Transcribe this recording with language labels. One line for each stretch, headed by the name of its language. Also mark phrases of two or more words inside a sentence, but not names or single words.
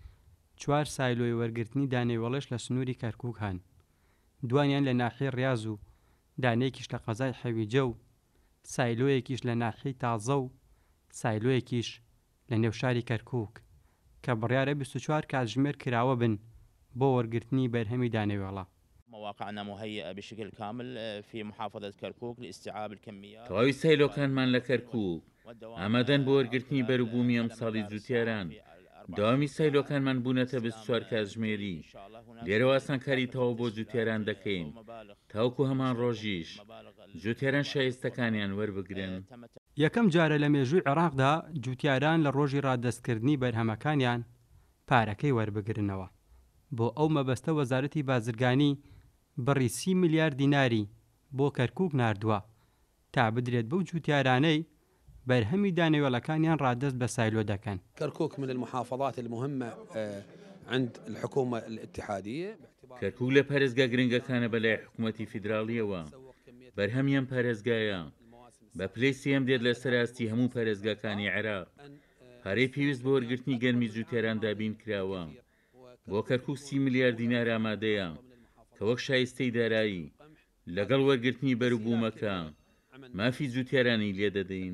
Central Kurdish: 4 سایلۆی وەرگرتنی دانەوێڵش لە سنووری کەرکووک هەن، دوانیان لە ناحیەی ڕیاز و دانەیەکیش لە قەزای حەویجە و سایلۆیەکیش لە ناحیەی تازە و سایلۆیەکیش لە نێوشاری کەرکووک کە بڕیارە 24 کاتژمێر کراوە بن بۆ وەرگرتنی بەرهەمی دانەوێڵە.
Arabic: مواقعنا مهيئة بشكل كامل في محافظة كركوك لاستيعاب الكميات.
Central Kurdish: تەواوی سایلۆکانمان لە کەرکووک ئامادەن بۆ وەرگرتنی بەروبوومی ئەمساڵی جوتیاران. داوامی سایلۆکانمان بوونەتە 24 کاتژمێری. لێرەوە ئاسانکاری تەواو بۆ جوتیاران دەکەین تاوکو هەمان ڕۆژیش جوتیاران شایستەکانیان وەربگرن. یەکەم جارە لە مێژووی عێراقدا جوتیاران لە ڕۆژی ڕادەستکردنی بەرهەمەکانیان پارەکەی وەربگرنەوە. بۆ ئەو مەبەستە وەزارەتی بازرگانی بڕی 30 میلیارد دیناری بۆ کەرکووک ناردووە تا بدرێت بەو جوتیارانەی بەرهەمی دانەوێڵەکانیان ڕادەست بە سایلۆ دەکەن.
Arabic: كركوك من المحافظات المهمة عند الحكومة الاتحادية.
Central Kurdish: کەرکووک لە پارێزگا گرنگەکانە بەلای حکوومەتی فیدراڵیەوە. بەرهەمیان پارێزگایە بە پلەی سێم دێت لە سەراستی هەموو پارێزگاکانی عێراق. پارەی پێویست بۆ وەرگرتنی گەرمی جوتیاران دابین کراوە. بۆ کەرکووک 30 میلیارد دینار ئامادەیە کە وەک شایستەی دارایی لەگەڵ وەرگرتنی بەروبوومەکە مافی جوتیارانی لێدەدەین.